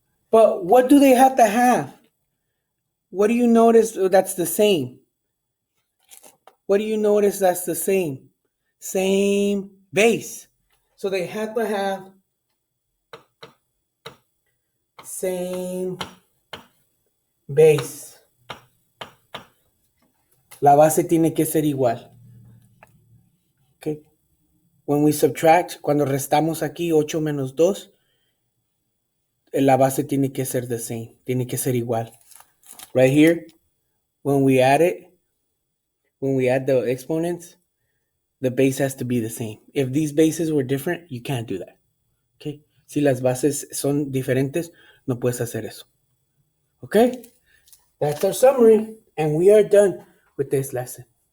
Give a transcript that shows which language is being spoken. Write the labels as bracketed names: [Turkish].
[English] But what do they have to have? What do you notice that's the same? What do you notice that's the same? Same base. So they have to have same base. [Spanish] La base tiene que ser igual. Okay. [English] When we subtract, [Spanish] cuando restamos aquí 8 menos 2, la base tiene que ser [English] the same. [Spanish] Tiene que ser igual. [English] Right here, when we add it, when we add the exponents, the base has to be the same. If these bases were different, you can't do that. Okay? [Spanish] Si las bases son diferentes, no puedes hacer eso. [English] Okay? That's our summary, and we are done with this lesson.